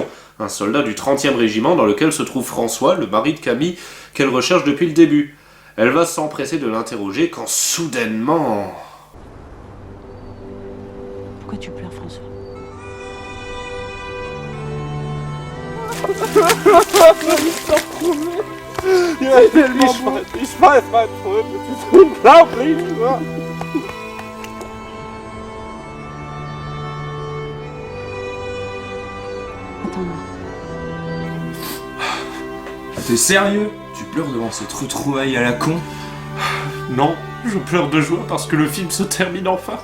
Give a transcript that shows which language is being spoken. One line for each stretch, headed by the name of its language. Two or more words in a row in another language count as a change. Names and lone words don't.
French: Un soldat du 30e régiment dans lequel se trouve François, le mari de Camille, qu'elle recherche depuis le début. Elle va s'empresser de l'interroger quand soudainement... Pourquoi tu pleures, François?
German: Ja, ich weiß mein Freund, das ist unglaublich.
French: Attends-moi. T'es sérieux? Tu pleures devant cette retrouvaille à la con? Non, je pleure de joie parce que le film se termine enfin.